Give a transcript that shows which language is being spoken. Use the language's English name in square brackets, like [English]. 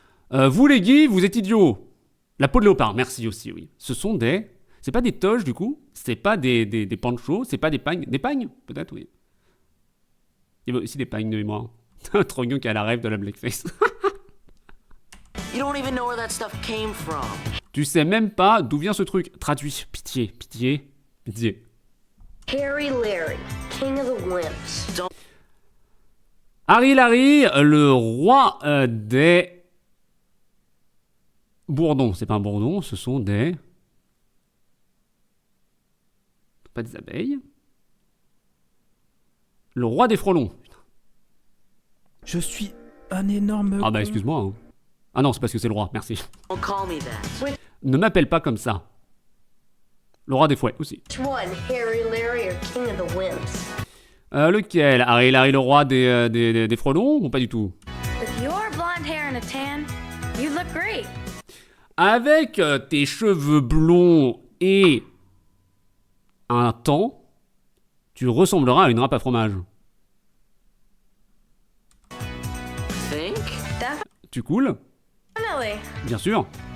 [French] Vous les gays, vous êtes idiots. La peau de léopard, merci aussi, oui. Ce sont des... C'est pas des toges, du coup. C'est pas des panchos. C'est pas des pagnes. Des pagnes, peut-être, oui. Il y a aussi des pagnes de mémoire. Trop qui a la rêve de la blackface. [English] You don't even know where that stuff came from. [French] Tu sais même pas d'où vient ce truc. Traduit. Pitié. [English] Harry Larry, king of the wimps. [French] Harry Larry, le roi des... bourdons. C'est pas un bourdon, ce sont des... Pas des abeilles. Le roi des frelons. Je suis un énorme... Ah bah excuse-moi. Hein. Ah non, c'est parce que c'est le roi, merci. [English] Don't call me that. [French] Ne m'appelle pas comme ça. Le roi des fouets aussi. [English] Which one, Harry, Larry, or King of the Wimps? [French] Lequel? Harry Larry, le roi des frelons ou pas du tout? [English] With your blonde hair and a tan, you look great. [French] Avec tes cheveux blonds et un temps, tu ressembleras à une râpe à fromage. [English] Think? [French] Tu coules? [English] Definitely. [French] Bien sûr.